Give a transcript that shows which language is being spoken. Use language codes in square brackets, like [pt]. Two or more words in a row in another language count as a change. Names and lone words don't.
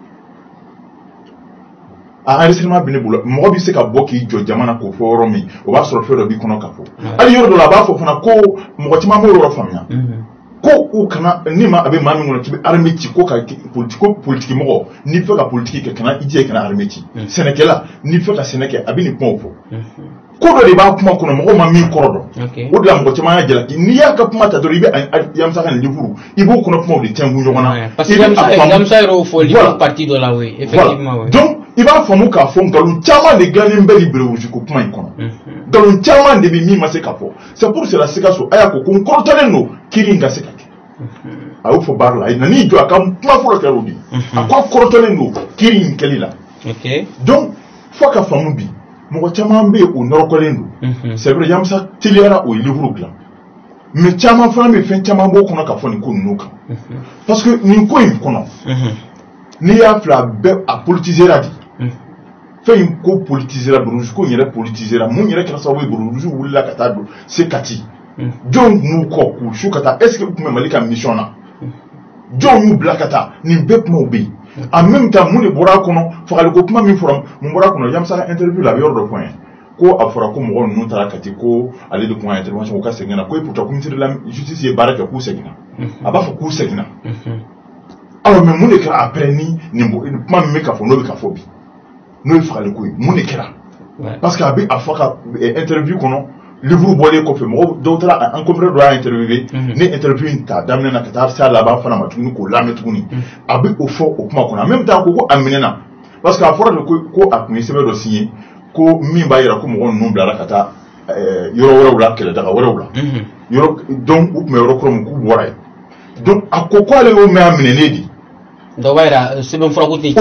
[bm] a enregistrement bɛ ne bolo mɔgɔ bɛ se ka bɔ k'i jɔ jamana k'o fɔ yɔrɔ min o b'a sɔrɔ fɛn dɔ b'i kɔnɔ ka fɔ hali yɔrɔ dɔ la a b'a fɔ fana ko mɔgɔ caman b'o yɔrɔ faamuya ko u kana ni ma a bɛ maa min kɔnɔ k'i bɛ armée ci ko ka politique mɔgɔ n'i fɛ ka politique kɛ kana i jija kana armée ci sɛnɛkɛla n'i fɛ ka sɛnɛ kɛ a bɛ nin kumaw fɔ ko dɔ de b'a kuma kɔnɔ mɔgɔw ma min kɔrɔ dɔn o de la mɔgɔ caman y'a jalaki n'i y'a ka kuma ta dɔrɔn i bɛ Yamusa ka nin livre i b'o kɔnɔ kumaw de tɛnku ɲɔgɔn na [fr] parce que [bm] Yamusa yɛrɛ y'o fɔ livre partie dɔ la [fr] oui effectivement [bm] donc i b'a faamu k'a fɔ nkalon caman de dilannen bɛ nin berewusi ko kuma in kɔnɔ nkalon caman de bɛ min ma se ka fɔ [fr] c'est pour cela [bm] Sikaso a y'a ko n kɔrɔtɔlen don kiiri in ka se ka kɛ a y'o fɔ baara la a nan'i jɔ a ka kuma fɔlɔ kɛra o de a ko a kɔrɔtɔlen don kiiri in kɛli la donc fo ka faamu bi mɔgɔ caman bɛ yen o nɔrɔkɔlen don [fr] c'est vrai [bm] Yamusa teliyara o ye livre dilan mais caman fana bɛ fɛn caman b'o kɔnɔ ka fɔ nin ko ninnu kan [fr] parce que [bm] nin ko in kɔnɔ n'i y'a filɛ a bɛɛ a politisera de fɛn in ko politisera Buruju ko in yɛrɛ politisera mun yɛrɛ kɛra sababu ye Buruju wulila ka taa don se Kati jɔn n'u kɔ k'u su ka taa [fr] est-ce que [bm] u tun bɛ Mali ka mission na jɔn y'u bila ka taa nin bɛɛ kumaw bɛ yen [fr] en même temps [bm] mun de bɔra a kɔnɔ fagaliko kuma min fɔra mun bɔra a kɔnɔ Yamusa ka interview la a bɛ yɔrɔ dɔ fɔ n ye ko a fɔra ko mɔgɔ ninnu taara Kati ko ale de tun ka intervention u ka segin na ko pourtant ko [fr] ministre de la justice [bm] ye baara kɛ k'u seginna a b'a fɔ k'u seginna [fr] alors mais [bm] mun de kɛra après ni nin kuma min bɛ ka fɔ n'o bɛ ka fɔ bi n'o ye fagaliko ye mun de kɛra [fr] parce que [bm] a bɛ a fɔ ka interview kɔnɔ livre bɔlen kɔfɛ mɔgɔ dɔw taara an confrère dɔ y'a interviewé ni interview in ta daminɛ na ka taa se a laban fana ma tuguni k'o lamɛn tuguni a bɛ o fɔ o kuma kɔnɔ [fr] en même temps [bm] ko a minɛna [fr] parce que [bm] a fɔra de ko a tun ye sɛbɛn dɔ signé ko min b'a jira ko mɔgɔ ninnu bilara ka taa yɔrɔ wɛrɛw la kɛlɛdaga wɛrɛw la donc u tun bɛ yɔrɔ kɔrɔ min k'u bɔra yen donc a ko k'ale y'o mɛn a minɛnen de dɔw b'a jira sɛbɛn fɔra ko ten